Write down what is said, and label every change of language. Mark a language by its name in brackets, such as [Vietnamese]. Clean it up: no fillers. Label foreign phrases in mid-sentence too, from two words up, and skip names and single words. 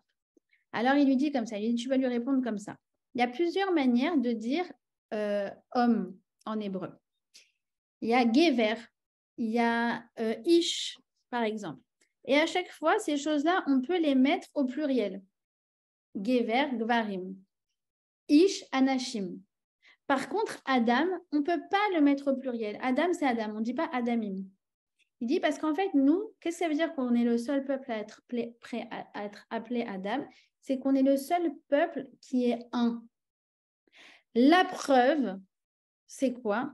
[French] Alors, il lui dit comme ça. Il lui dit, tu vas lui répondre comme ça. Il y a plusieurs manières de dire homme en hébreu. Il y a gever, il y a ish, par exemple. Et à chaque fois, ces choses-là, on peut les mettre au pluriel. [Hebrew] גבר, גברים. איש, אנשים. [French] Par contre, Adam, on ne peut pas le mettre au pluriel. Adam, c'est Adam, on ne dit pas Adamim. Il dit parce qu'en fait, nous, qu'est-ce que ça veut dire qu'on est le seul peuple à être prêt à être appelé Adam? C'est qu'on est le seul peuple qui est un. La preuve, c'est quoi?